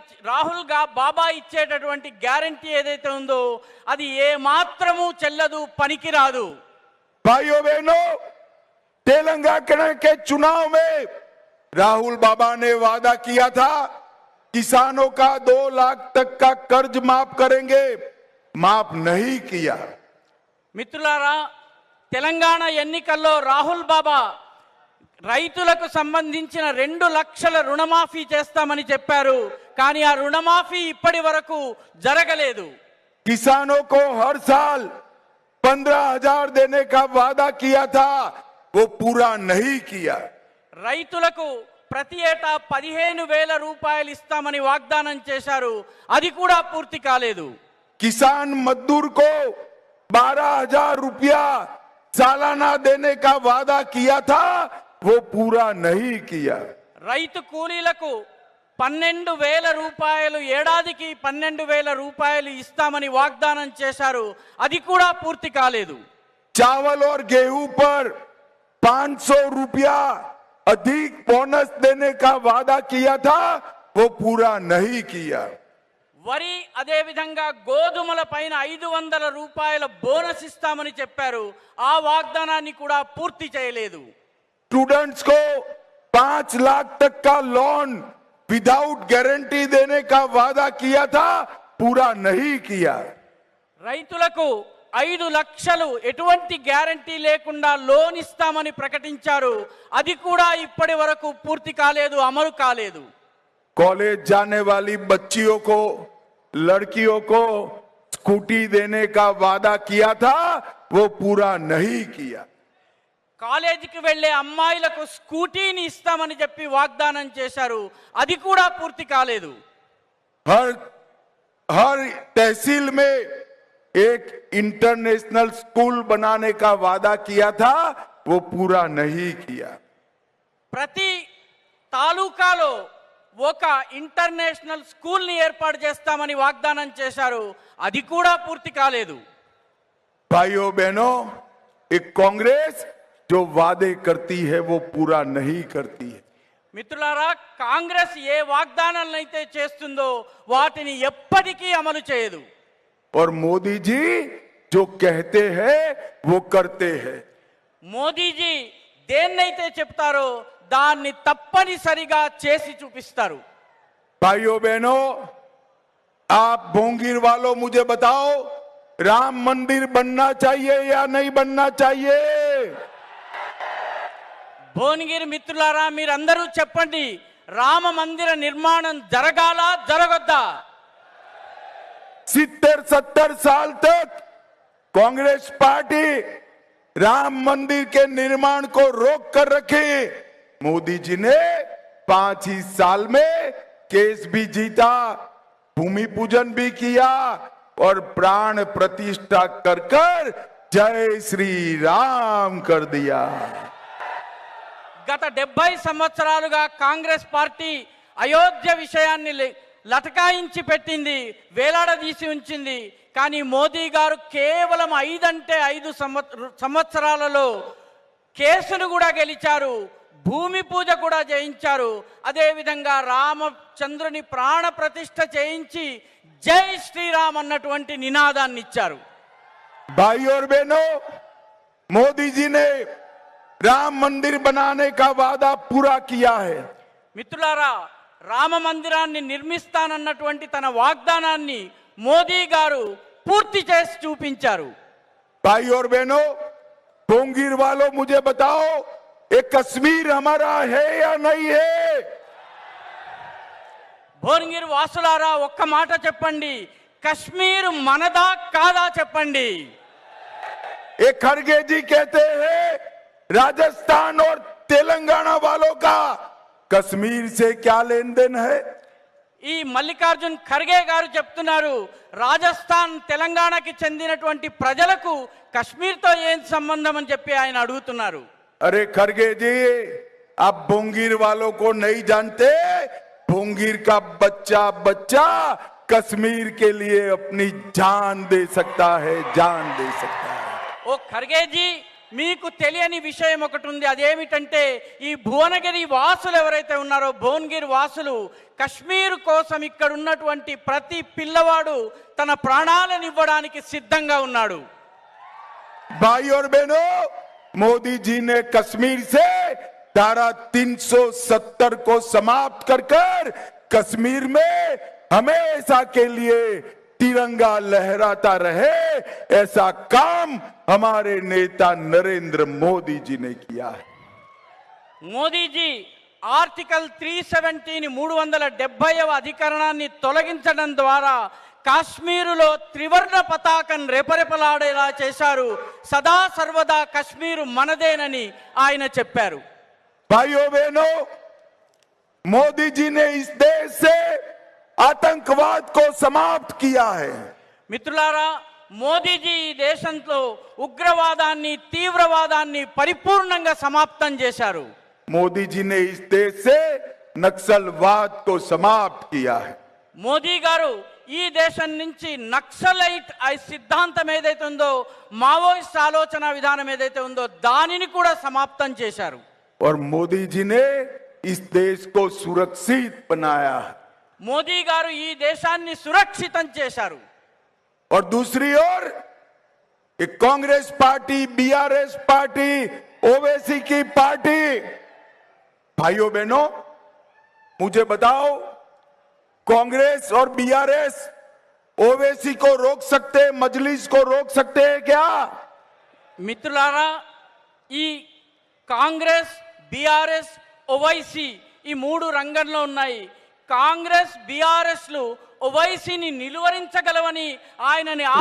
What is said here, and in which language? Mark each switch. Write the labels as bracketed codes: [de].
[te] రాహుల్ బాబా ఇచ్చేటటువంటి గ్యారెంటీ ఏదైతే ఉందో అది ఏ మాత్రము చెల్లదు, పనికిరాదు। [hi] भाइयों बहनों, तेलंगाना के चुनाव में राहुल बाबा ने वादा किया था किसानों का 2 लाख तक का कर्ज माफ करेंगे, माफ नहीं किया। [te] మిత్రులారా, తెలంగాణ ఎన్నికల్లో రాహుల్ బాబా రైతులకు సంబంధించిన 2 లక్షల రుణమాఫీ చేస్తామని చెప్పారు, కానీ ఆ రుణమాఫీ ఇప్పటి వరకు జరగలేదు। [hi] किसानों को हर साल 15,000 देने का वादा किया था, वो पूरा नहीं किया। [te] రైతులకు ప్రతి ఏటా 15,000 రూపాయలు ఇస్తామని వాగ్దానం చేశారు, అది కూడా పూర్తి కాలేదు। [hi] किसान मजदूर को 12,000 रुपया सालाना देने का वादा किया था, वो पूरा नहीं किया। [te] రైతు కూలీలకు 12,000 రూపాయలు, ఏడాదికి 12,000 రూపాయలు ఇస్తామని వాగ్దానం చేశారు, అది కూడా పూర్తి కాలేదు। [hi] चावल और गेहूं पर 500 रुपया अधिक बोनस देने का वादा किया था, वो पूरा नहीं किया। [te] వరి అదే విధంగా గోధుమల పైన 500 రూపాయల బోనస్ ఇస్తామని చెప్పారు, ఆ వాగ్దానాన్ని కూడా పూర్తి చేయలేదు। [hi] स्टूडेंट्स को 5 लाख तक का लोन [en] without [hi] गारंटी देने का वादा किया था, पूरा नहीं किया। [te] రైతులకు 5 లక్షలు ఎటువంటి గ్యారంటీ లేకుండా లోన్ ఇస్తామని ప్రకటించారు, అది కూడా ఇప్పటి వరకు పూర్తి కాలేదు, అమలు కాలేదు। [hi] कॉलेज जाने वाली बच्चियों को, लड़कियों को स्कूटी देने का वादा किया था, वो पूरा नहीं किया। [te] కాలేజీకి వెళ్లే అమ్మాయిలకు స్కూటీని ఇస్తామని చెప్పి వాగ్దానం చేశారు, అది కూడా పూర్తి కాలేదు। [hi] हर तहसील में एक इंटरनेशनल स्कूल बनाने का वादा किया था, वो पूरा नहीं किया। [te] ప్రతి తాలూకాలో ఒక ఇంటర్నేషనల్ స్కూల్ ని ఏర్పాటు చేస్తామని వాగ్దానం చేశారు, అది కూడా పూర్తి కాలేదు। [hi] भाइयों बहनों, एक कांग्रेस जो वादे करती है वो पूरा नहीं करती है। [te] మిత్రులారా, కాంగ్రెస్ ఏ వాగ్దానాలనైతే చేస్తుందో వాటిని ఎప్పటికీ అమలు చేయదు. [hi] और मोदी जी जो कहते हैं वो करते हैं। [te] మోదీజీ దేన్నైతే చెప్తారో దాన్ని తప్పనిసరిగా చేసి చూపిస్తారు. [hi] भाइयों बहनों, आप भोंगीर वालों मुझे बताओ, राम मंदिर बनना चाहिए या नहीं बनना चाहिए? [te] భువనగిరి మిత్రులారా, మీరందరూ చెప్పండి, రామ మందిర నిర్మాణం జరగాలా జరగొద్దా? [hi] 70-70 साल तक कांग्रेस पार्टी राम मंदिर के निर्माण को रोक कर रखी। मोदी जी ने 5 ही साल में केस भी जीता, भूमि पूजन भी किया और प्राण प्रतिष्ठा कर कर जय श्री राम कर दिया। [te] గత 70 సంవత్సరాలుగా కాంగ్రెస్ పార్టీ అయోధ్య విషయాన్ని లటకాయించి పెట్టింది, వేలాడదీసి ఉంచింది. కానీ మోదీ గారు కేవలం 5 అంటే 5 సంవత్సరాలలో కేసును కూడా గెలిచారు, భూమి పూజ కూడా చేయించారు. అదేవిధంగా రామచంద్రుని ప్రాణ ప్రతిష్ఠ చేయించి జై శ్రీరామ్ అన్నటువంటి నినాదాన్ని ఇచ్చారు. [hi] भाई और बहनों, मोदी जी ने राम मंदिर बनाने का वादा पूरा किया है। [te] మిత్రులారా, రామ మందిరాన్ని నిర్మిస్తానన్నటువంటి తన వాగ్దానాన్ని మోదీ గారు పూర్తి చేసి చూపించారు. [hi] भाई और बहनों, भोंगीर वालों मुझे बताओ, ये कश्मीर हमारा है या नहीं है? [te] భువనగిరి వాసులారా, ఒక్క మాట చెప్పండి, కశ్మీర్ మనదా కాదా చెప్పండి. [hi] एक खड़गे जी कहते हैं राजस्थान और तेलंगाना वालों का कश्मीर से क्या लेन देन है? [te] ఈ మల్లికార్జున్ ఖర్గే గారు చెప్తున్నారు, రాజస్థాన్ తెలంగాణకి చెందినటువంటి ప్రజలకు కశ్మీర్తో ఏం సంబంధం అని చెప్పి ఆయన అడుగుతున్నారు. [hi] अरे खड़गे जी, आप भोंगीर वालों को नहीं जानते। भोंगीर का बच्चा बच्चा कश्मीर के लिए अपनी जान दे सकता है, जान दे सकता है। [te] ఓ ఖర్గేజీ, మీకు తెలియని విషయం ఒకటి ఉంది. అదేమిటంటే, ఈ భువనగిరి వాసులు ఎవరైతే ఉన్నారో, భువనగిరి వాసులు కశ్మీర్ కోసం ఇక్కడ ఉన్నటువంటి ప్రతి పిల్లవాడు తన ప్రాణాలను ఇవ్వడానికి సిద్ధంగా ఉన్నాడు. [hi] भाई और बहनों, मोदी जी ने कश्मीर से धारा 370 को समाप्त कर कर कश्मीर में हमेशा के लिए तिरंगा लहराता रहे, ऐसा काम हमारे नेता नरेंद्र मोदी जी ने किया है। [te] మోదీజీ ఆర్టికల్ 370ని 370వ అధికరణాన్ని తొలగించడం ద్వారా కాశ్మీరులో త్రివర్ణ పతాకం రెపరెపలాడేలా చేశారు. సదా సర్వదా కశ్మీరు మనదేనని ఆయన చెప్పారు. [hi] भाइयों बहनों, मोदी जी ने इस देश से आतंकवाद को समाप्त किया है। [te] మిత్రులారా, మోదీజీ ఈ దేశంలో ఉగ్రవాదాన్ని, తీవ్రవాదాన్ని పరిపూర్ణంగా సమాప్తం చేశారు. [hi] मोदी जी ने इस देश से नक्सलवाद को समाप्त किया है। [te] మోదీ గారు ఈ దేశం నుంచి నక్సలైట్ సిద్ధాంతం ఏదైతే ఉందో, మావోయిస్ట్ ఆలోచన విధానం ఏదైతే ఉందో దానిని కూడా సమాప్తం చేశారు. [hi] और मोदी जी ने इस देश को सुरक्षित बनाया है। [te] మోదీ గారు ఈ దేశాన్ని సురక్షితం చేశారు. [hi] और दूसरी ओर एक Congress party, BRS party, Owaisi की पार्टी, भाइयों बहनों मुझे बताओ, कांग्रेस और बीआरएस ओवैसी को रोक सकते, मजलिस को रोक सकते हैं क्या? [te] మిత్రులారా, ఈ కాంగ్రెస్, బీఆర్ఎస్, ఓవైసీ ఈ 3 రంగంలో ఉన్నాయి. కాంగ్రెస్, బీఆర్ఎస్లు ఓవైసీని నిలువరించగలవని ఆయనని